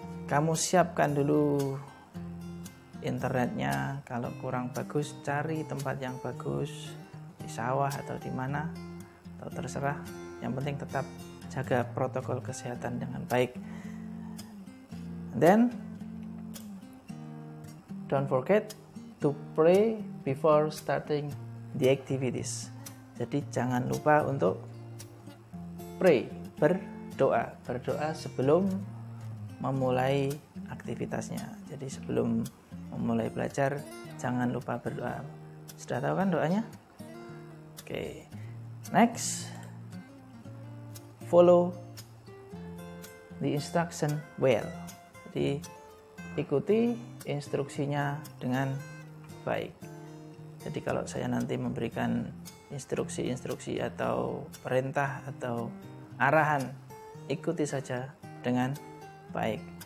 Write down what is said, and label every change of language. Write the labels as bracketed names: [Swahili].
[Indonesian] Kamu siapkan dulu internetnya. Kalau kurang bagus, cari tempat yang bagus di sawah atau di mana, atau terserah. Yang penting tetap jaga protokol kesehatan dengan baik. [English] Then don't forget to pray before starting the activities. [Indonesian] Jadi jangan lupa untuk pray, berdoa sebelum memulai aktivitasnya. Jadi sebelum memulai belajar jangan lupa berdoa. Sudah tahu kan doanya? Oke. [English] Next, follow the instruction well. [Indonesian] Jadi ikuti instruksinya dengan baik. Jadi kalau saya nanti memberikan instruksi atau perintah atau arahan, ikuti saja dengan baik.